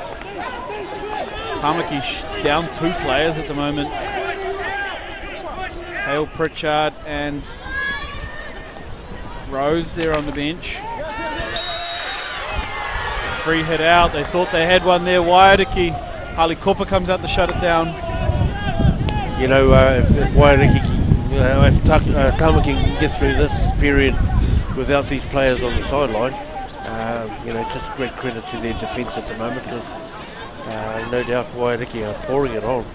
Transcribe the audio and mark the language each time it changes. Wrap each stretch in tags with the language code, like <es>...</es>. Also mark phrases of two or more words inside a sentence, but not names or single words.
<en>Tamaki down 2 players at the moment. Hale Pritchard and Rose there on the bench. A free hit out. They thought they had one there. Waiariki. Harley Cooper comes out to shut it down. You know, if Waiariki, if Tāne can get through this period without these players on the sideline, you know, just great credit to their defence at the moment, because no doubt Waiariki are pouring it on.</en>